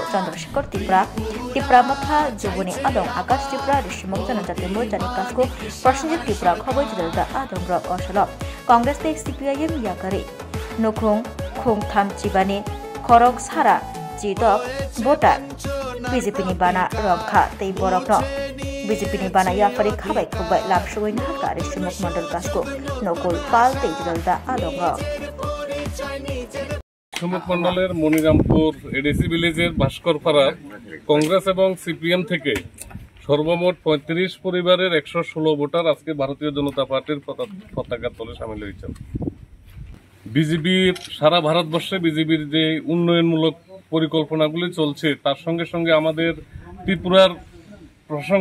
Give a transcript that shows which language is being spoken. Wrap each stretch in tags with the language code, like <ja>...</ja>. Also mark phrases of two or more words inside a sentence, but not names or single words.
<trp>Chandrasekhar Tipra Matha Jubuni Adong Akash Tipra Rishimo Janajati Morcha ni kasko Prashanjit Tipra Khoboi Jilda Adong Rok Osalo Congress te CPIM yakari Nukhung Khung Tham Chibani Khorok Sara Jidok Bota BJP ni bana Rokha tei Borokno BJP ni bana yafari khabai khubai lapshoi nahka Rishimo Mandal kasko Nokul Pal tei Jilda Adong Rok</trp> <bn>রিশমুখ মন্ডলের মনিরামপুর</bn> <en>ADC village</en> <bn>ভাস্করপাড়া কংগ্রেস এবং সিপিএম থেকে সর্বমোট ৩৫ পরিবারের ১১৬ ভোটার আজকে ভারতীয় জনতা পার্টির পতাকা তলে সামিল হয়েছেন। বিজেপির সারা ভারতবর্ষে বিজেপির যে উন্নয়নমূলক পরিকল্পনাগুলি চলছে তার সঙ্গে সঙ্গে আমাদের ত্রিপুরার প্রসঙ্গ</bn>